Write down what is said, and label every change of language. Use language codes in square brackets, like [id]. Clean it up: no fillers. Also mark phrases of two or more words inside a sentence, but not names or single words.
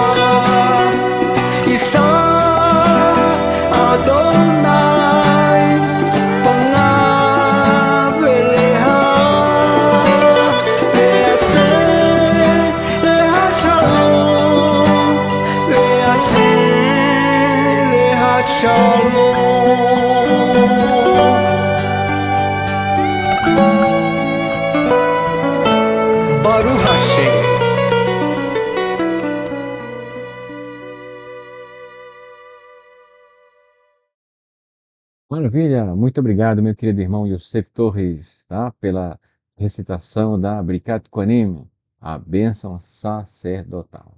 [he] ישא אדני פניו אליך וישם לך שלום וישם לך שלום. ברוך השם. [pt] Maravilha, muito obrigado, meu querido irmão Yosef Torres, tá? Pela recitação da [he] ברכת כהנים, [pt] a bênção sacerdotal.